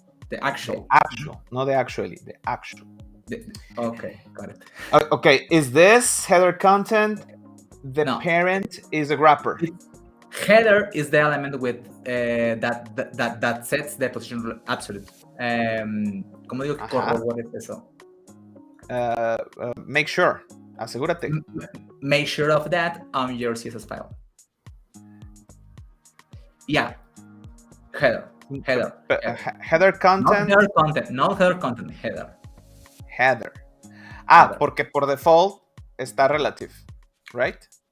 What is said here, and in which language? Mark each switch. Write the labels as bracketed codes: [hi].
[en] The actual. Not the actually. The actual. Okay, got it. Okay. Is this header content? The parent is a wrapper. Header is the element with that sets the position absolute. [es] ¿Cómo digo que corrobores eso? [en] Make sure. [es] Asegúrate. [en] Make sure of that on your CSS file. Yeah. Header. Header content. No header content. Header. [es] Header. Porque por default está relative, right?